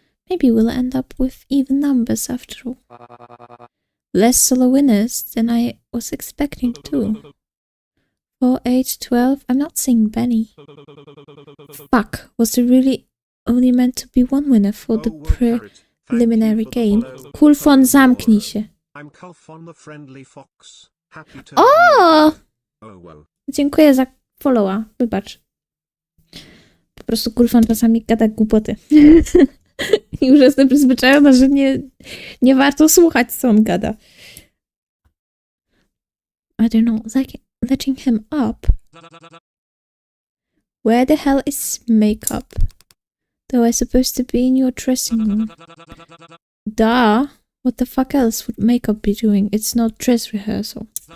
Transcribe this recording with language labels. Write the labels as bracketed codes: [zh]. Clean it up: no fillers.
[en] Maybe we'll end up with even numbers after all. Less solo winners than I was expecting too. 4, 8, 12. I'm not seeing Benny. Fuck, was there really only meant to be one winner for the preliminary game? [pl] Kulfon, zamknij się. [en] I'm Kulfon the friendly fox. Happy to O! Oh well. [pl] Dziękuję za followa, wybacz. Po prostu Kulfon czasami gada głupoty. Już jestem przyzwyczajona, że nie warto słuchać, co on gada. [en] I don't know, letting him up? Where the hell is makeup? Though I supposed to be in your dressing room. Duh! What the fuck else would makeup be doing? It's not dress rehearsal.